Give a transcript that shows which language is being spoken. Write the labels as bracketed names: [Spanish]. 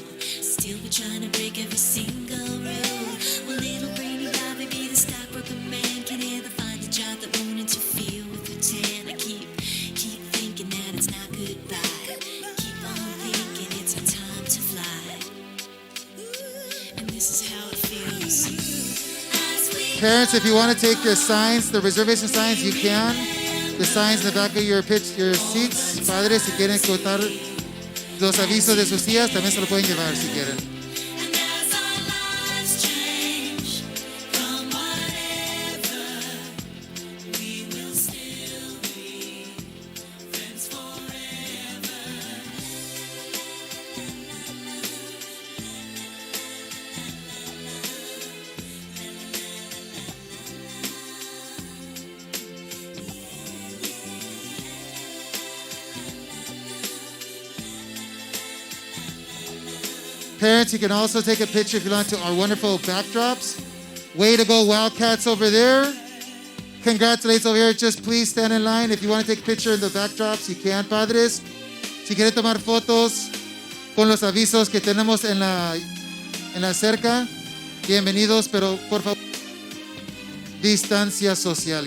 [English] Still be trying to break every single rule. Well, little brainy Bobby be the stockbroker man, can ever find a job that won't interfere with the tan. I keep thinking that it's not goodbye. Keep on thinking it's our time to fly. And this is how it feels. As we Parents, if you want to take your signs, the reservation signs, you can. The signs in the back of your seats. [Spanish] Padres, si quieren cortar los avisos de sus sillas, también se lo pueden llevar si quieren. [English] And as our lives change from whatever, we will still be friends forever. Parents, you can also take a picture if you want to our wonderful backdrops. Way to go, Wildcats over there. Congratulations over here. Just please stand in line. If you want to take a picture of the backdrops, you can, [Spanish] padres. Si quieren tomar fotos con los avisos que tenemos en la cerca, bienvenidos, pero por favor, distancia social.